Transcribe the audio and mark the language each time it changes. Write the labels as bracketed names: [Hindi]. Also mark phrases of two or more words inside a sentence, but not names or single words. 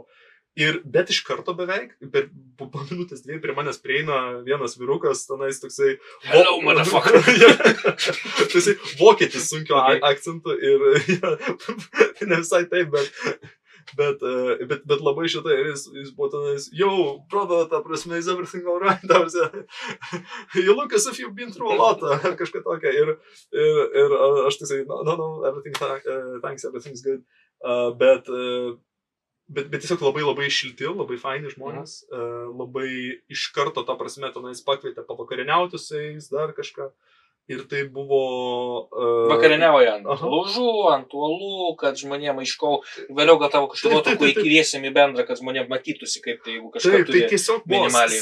[Lithuanian] Bet iš karto beveik, per po minutės 2 prie manęs prieina vienas vyrukas, tenais toksai... [English] Hello, motherfucker! [Lithuanian] Toksai vokietis sunkio akcentu ir ne visai taip, bet labai šitai, ir jis buvo tenais, [English] yo, brother, [Lithuanian] ta prasme, [English] is everything alright, [Lithuanian] ta prasme, [English] you look as if you've been through a lot, [Lithuanian] ar kažką tokia, ir aš tiesiai, [English] no, everything, thanks, everything's good, [Lithuanian] bet tiesiog labai šilti, labai faini žmonės, labai iš karto, ta prasme, tenais pakvietė pavakarieniauti su jais, dar kažką. Ir tai buvo... Vakarieniauja ant laužų, ant uolų, kad žmonėm aiškau, vėliau gal tavo kažkaip nuotraukų įkviesim į bendrą, kad žmonėm matytųsi, kaip tai, jeigu kažką turi minimaliai.